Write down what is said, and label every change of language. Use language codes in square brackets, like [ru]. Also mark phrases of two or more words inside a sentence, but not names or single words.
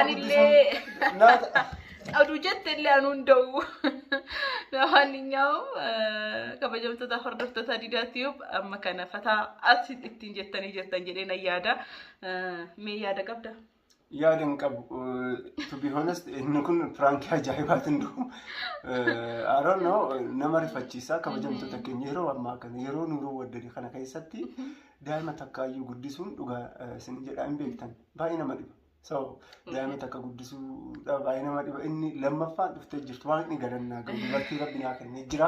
[om] guddisuu. Aduu jette illee anuun da'u. Namoonni kabajamtoota hordoftoota didaatiif amma kana fataa as ittiin jettanii jirtan jedhee na yaada. Mee yaada qabda? Yaada hin qabu. [en] To be honest, [om] inni kun pirankii ajaa'ibaatiin dhufu. [en] I don't know, [om] nama rifachiisa kabajamtoota keenya yeroo ammaa kana yeroo nuruu waddanii kana keessatti daa'ima takkaayyuu guddisuun dhugaa isin jedhaa hin beektan. Baay'ee nama dhiba. So daa'ima takka guddisuudhaaf baay'ee nama dhiba. Inni lammaffaan dhuftee jirtu waan inni galannaa gahu dubartii rabbi naa kennee jira.